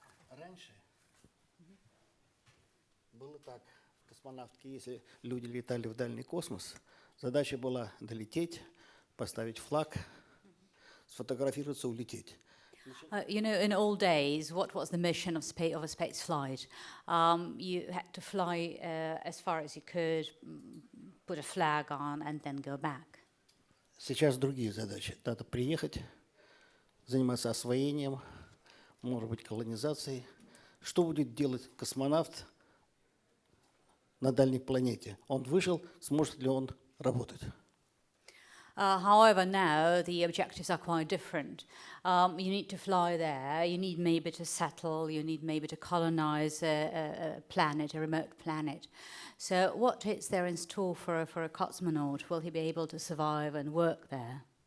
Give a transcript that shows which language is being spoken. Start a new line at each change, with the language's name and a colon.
Russian: Раньше было так, космонавтики, если люди летали в дальний космос, задача была долететь, поставить флаг, сфотографироваться, улететь.
English: You know, in old days, what was the mission of a space flight? You had to fly as far as you could, put a flag on, and then go back.
Russian: Сейчас другие задачи. Надо приехать, заниматься освоением, может быть, колонизацией. Что будет делать космонавт на дальней планете? Он вышел, сможет ли он работать?
English: However, now the objectives are quite different. You need to fly there, you need maybe to settle, you need maybe to colonize a planet, a remote planet. So what is there in store for a cosmonaut? Will he be able to survive and work there?